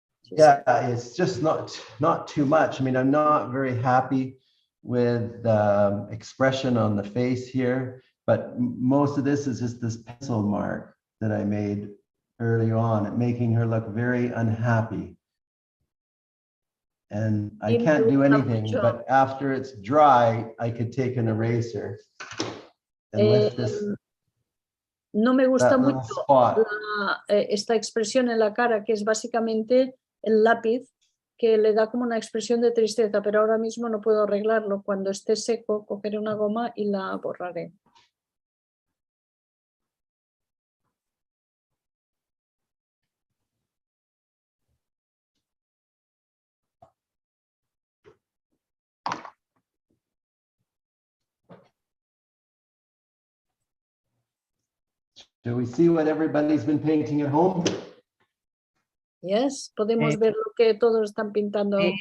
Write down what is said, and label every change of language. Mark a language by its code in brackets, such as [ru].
[en] Yeah, it's just not too much. I mean, I'm not very happy with the expression on the face here, but most of this is just this pencil mark that I made early on, making her look very unhappy. And I can't do anything, but after it's dry, I could take an eraser and lift this. [es] No me gusta mucho [en] spot. [es] esta expresión en la cara, que es básicamente el lápiz, que le da como una expresión de tristeza, pero ahora mismo no puedo arreglarlo. Cuando esté seco, cogeré una goma y la borraré. [en] Do we see what everybody's been painting at home? [es] Yes, podemos ver lo que todos están pintando.